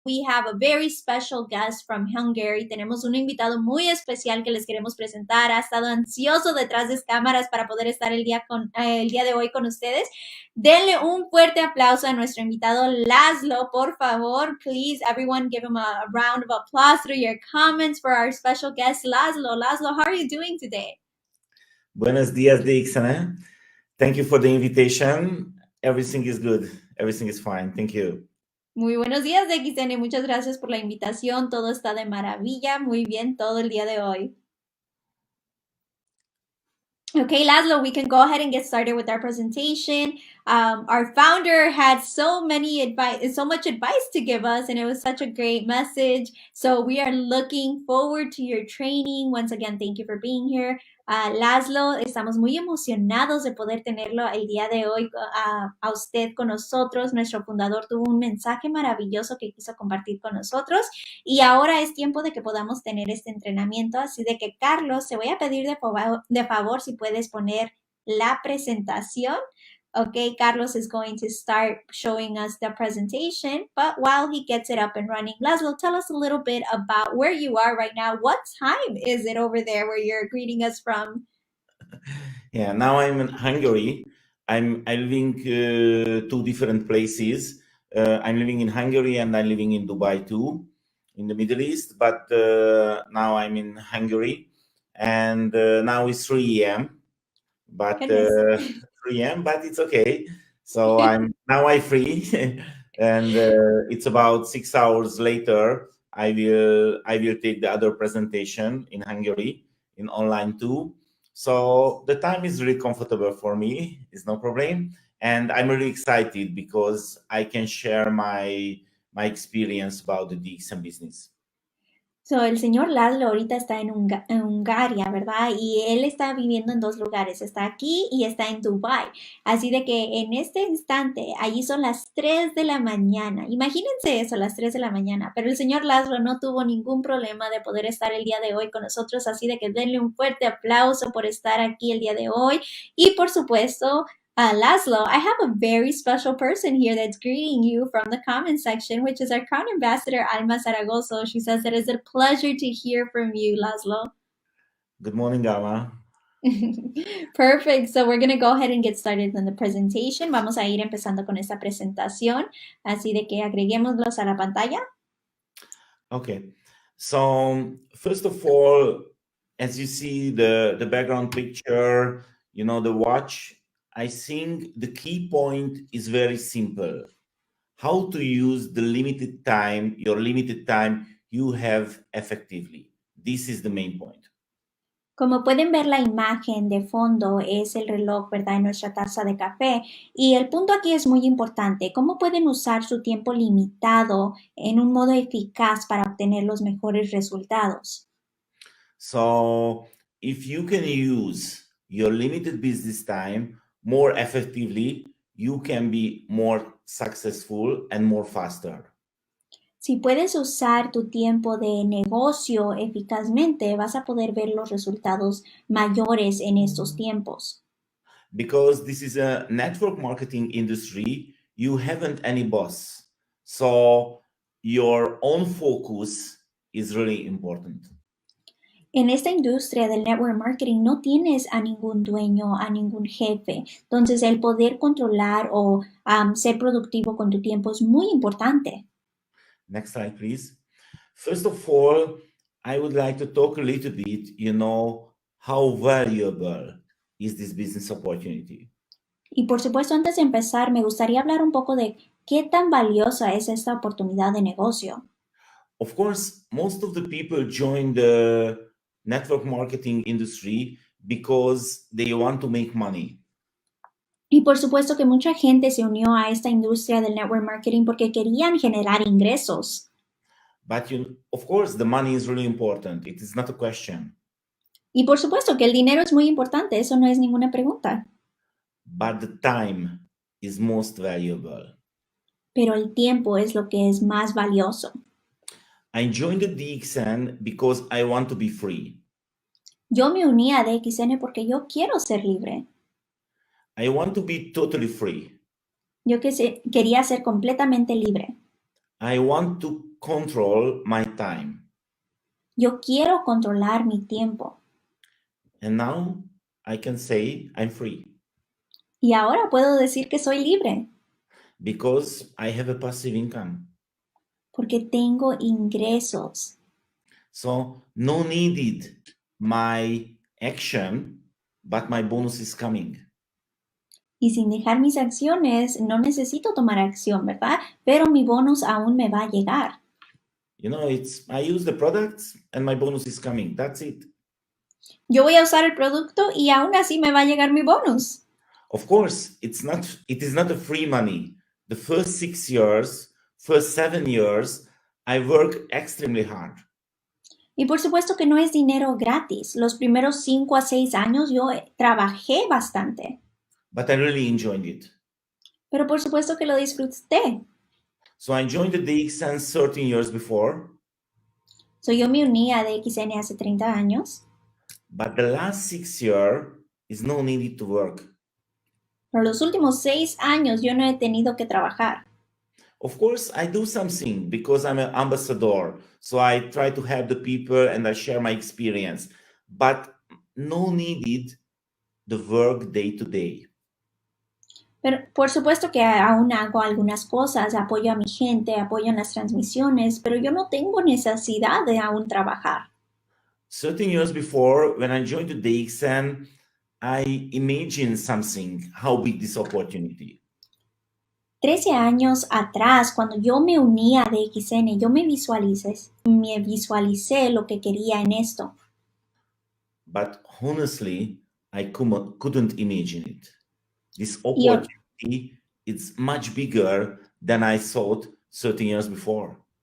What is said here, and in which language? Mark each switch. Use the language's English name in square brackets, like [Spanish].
[English] We have a very special guest from Hungary. [Spanish] Tenemos un invitado muy especial que les queremos presentar. Ha estado ansioso detrás de cámaras para poder estar el día de hoy con ustedes. Denle un fuerte aplauso a nuestro invitado Laszlo, por favor. [English] Please, everyone, give him a round of applause through your comments for our special guest, Laszlo. Laszlo, how are you doing today? [Spanish] Buenos días, [English] Dixon. Thank you for the invitation. Everything is good. Everything is fine. Thank you. [Spanish] Muy buenos días, DXN. Muchas gracias por la invitación. Todo está de maravilla. Muy bien todo el día de hoy. [English] Okay, Laszlo, we can go ahead and get started with our presentation. Our founder had so much advice to give us, and it was such a great message. So we are looking forward to your training. Once again, thank you for being here. [Spanish] Laszlo, estamos muy emocionados de poder tenerlo el día de hoy a usted con nosotros. Nuestro fundador tuvo un mensaje maravilloso que quiso compartir con nosotros y ahora es tiempo de que podamos tener este entrenamiento. Así de que, Carlos, te voy a pedir de favor si puedes poner la presentación. [English] Okay, Carlos is going to start showing us the presentation, but while he gets it up and running, Laszlo, tell us a little bit about where you are right now. What time is it over there where you're greeting us from? Yeah, now I'm in Hungary. I'm living two different places. I'm living in Hungary and I'm living in Dubai too, in the Middle East. But now I'm in Hungary, and now it's 3 a.m. But 3 a.m. But it's okay. So I'm free, and it's about 6 hours later. I will take the other presentation in Hungary in online too. So the time is really comfortable for me. It's no problem, and I'm really excited because I can share my experience about the DXM business. [Spanish] So, el señor Laszlo ahorita está en Hungaria, ¿verdad? Y él está viviendo en dos lugares, está aquí y está en Dubái. Así de que en este instante, allí son las 3 de la mañana. Imagínense eso, las 3 de la mañana. Pero el señor Laszlo no tuvo ningún problema de poder estar el día de hoy con nosotros, así de que denle un fuerte aplauso por estar aquí el día de hoy. Y por supuesto, [English] Laszlo, I have a very special person here that's greeting you from the comment section, which is our Crown Ambassador, Alma Zaragoza. She says that it's a pleasure to hear from you, Laszlo. Good morning, Alma. Perfect. So we're going to go ahead and get started on the presentation. [Spanish] Vamos a ir empezando con esta presentación. Así de que agreguémoslos a la pantalla. [English] Okay. So first of all, as you see the background picture, you know, the watch, I think the key point is very simple. How to use the limited time you have effectively. This is the main point. [Spanish] Como pueden ver, la imagen de fondo es el reloj, ¿verdad? En nuestra taza de café. Y el punto aquí es muy importante. ¿Cómo pueden usar su tiempo limitado en un modo eficaz para obtener los mejores resultados? [English] So if you can use your limited business time more effectively, you can be more successful and more faster. [Spanish] Si puedes usar tu tiempo de negocio eficazmente, vas a poder ver los resultados mayores en estos tiempos. [English] Because this is a network marketing industry, you haven't any boss. So your own focus is really important. [Spanish] En esta industria del network marketing no tienes a ningún dueño, a ningún jefe. Entonces, el poder controlar o ser productivo con tu tiempo es muy importante. [English] Next slide, please. First of all, I would like to talk a little bit, how valuable is this business opportunity. [Spanish] Y por supuesto, antes de empezar, me gustaría hablar un poco de qué tan valiosa es esta oportunidad de negocio. [English] Of course, most of the people join the network marketing industry because they want to make money. [Spanish] Y por supuesto que mucha gente se unió a esta industria del network marketing porque querían generar ingresos. [English] But of course, the money is really important. It is not a question. [Spanish] Y por supuesto que el dinero es muy importante, eso no es ninguna pregunta. [English] But the time is most valuable. [Spanish] Pero el tiempo es lo que es más valioso. [English] I joined the DXN because I want to be free. [Spanish] Yo me uní a DXN porque yo quiero ser libre. [English] I want to be totally free. [Spanish] Yo quería ser completamente libre. [English] I want to control my time. [Spanish] Yo quiero controlar mi tiempo. [English] And now I can say I'm free [Spanish] Y ahora puedo decir que soy libre [English] because I have a passive income. [Spanish] porque tengo ingresos. [English] So no needed my action, but my bonus is coming. [Spanish] Y sin dejar mis acciones, no necesito tomar acción, ¿verdad? Pero mi bonus aún me va a llegar. [English] You know, I use the products and my bonus is coming. That's it. [Spanish] Yo voy a usar el producto y aún así me va a llegar mi bonus. [English] Of course, it is not a free money. The first 6 years, first 7 years, I work extremely hard. [Spanish] Y por supuesto que no es dinero gratis. Los primeros 5 a 6 años yo trabajé bastante. [English] But I really enjoyed it. [Spanish] Pero por supuesto que lo disfruté. [English] So I joined the DXN 13 years before. [Spanish] So yo me uní a DXN hace 30 años. [English] But the last 6 years is no needed to work. [Spanish] Pero los últimos 6 años yo no he tenido que trabajar. [English] Of course, I do something because I'm an ambassador. So I try to help the people and I share my experience. But no needed the work day to day. [Spanish] Pero por supuesto que aún hago algunas cosas, apoyo a mi gente, apoyo en las transmisiones, pero yo no tengo necesidad de aún trabajar. [English] 13 years before, when I joined the DXN, I imagined something, how big this opportunity. [Spanish] 13 años atrás, cuando yo me uní a DXN, yo me visualicé lo que quería en esto. [English] But honestly, I couldn't imagine it. This opportunity is much bigger than I thought 13 years before.